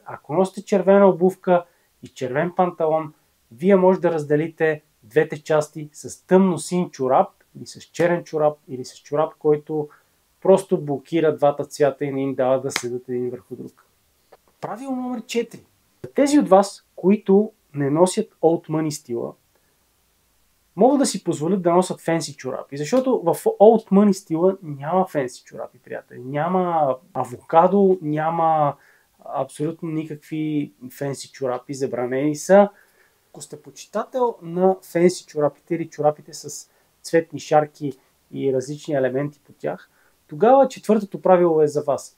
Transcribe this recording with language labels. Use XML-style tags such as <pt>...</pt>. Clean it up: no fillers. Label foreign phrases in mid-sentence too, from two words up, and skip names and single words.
<bg>Ако носите червена обувка и червен панталон, вие може да разделите двете части с тъмно син чорап или с черен чорап или с чорап, който просто блокира двата цвята и не им дава да седат един върху друг. Правило номер 4. За тези от вас, които не носят</bg> <en>old money</en> <bg>стила, могат да си позволят да носят фенси чорапи, защото в</bg> <en>old money</en> <bg>стила няма фенси чорапи, приятели. Няма авокадо, няма абсолютно никакви фенси чорапи, забранени са. Ако сте почитател на фенси чорапите или чорапите с цветни шарки и различни елементи по тях, тогава четвъртото правило е за вас.</bg>